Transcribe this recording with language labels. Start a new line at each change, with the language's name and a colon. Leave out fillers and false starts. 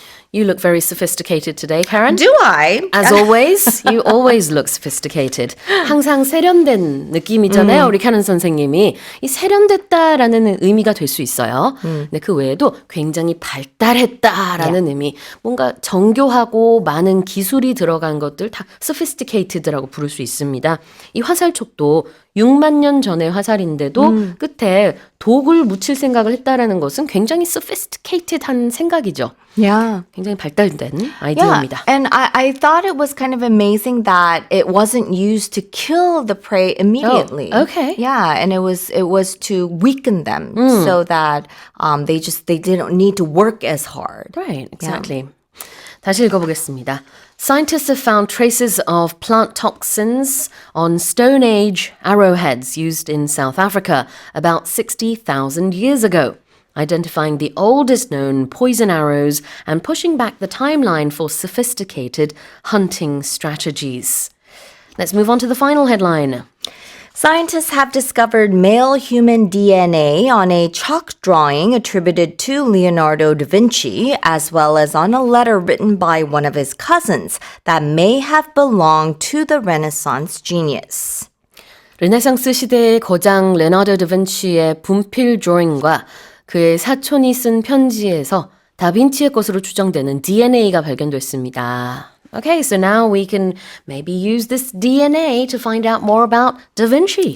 English: You look very sophisticated today, Karen. Do I? As always, you always look sophisticated.
Korean: 항상 세련된 느낌이잖아요. 우리 캐런 선생님이. 이 세련됐다라는 의미가 될 수 있어요. 근데 그 외에도 굉장히 발달했다라는 의미. 뭔가 정교하고 많은 기술이 들어간 것들 다 sophisticated라고 부를 수 있습니다. 이 화살촉도 6만 년 전의 화살인데도 끝에 독을 묻힐 생각을 했다라는 것은 굉장히 sophisticated한 생각이죠.
English: Yeah.
Korean: 굉장히 발달된 아이디어입니다.
English: And I thought it was kind of amazing that it wasn't used to kill the prey immediately. Oh, okay. Yeah, and it was to weaken them so that they didn't need to work as hard. Right, exactly.
Korean: 다시 읽어보겠습니다.
English: Scientists have found traces of plant toxins on Stone Age arrowheads used in South Africa about 60,000 years ago, identifying the oldest known poison arrows and pushing back the timeline for sophisticated hunting strategies. Let's move on to the final headline. Scientists have discovered male human DNA on a chalk drawing attributed to Leonardo da Vinci, as well as on a letter written by one of his cousins that may have belonged to the Renaissance genius.
Korean: 르네상스 시대의 거장 레나르도 다빈치의 분필 드로잉과 그의 사촌이 쓴 편지에서 다빈치의 것으로 추정되는 DNA가 발견됐습니다.
English: Okay, so now we can maybe use this DNA to find out more about Da Vinci.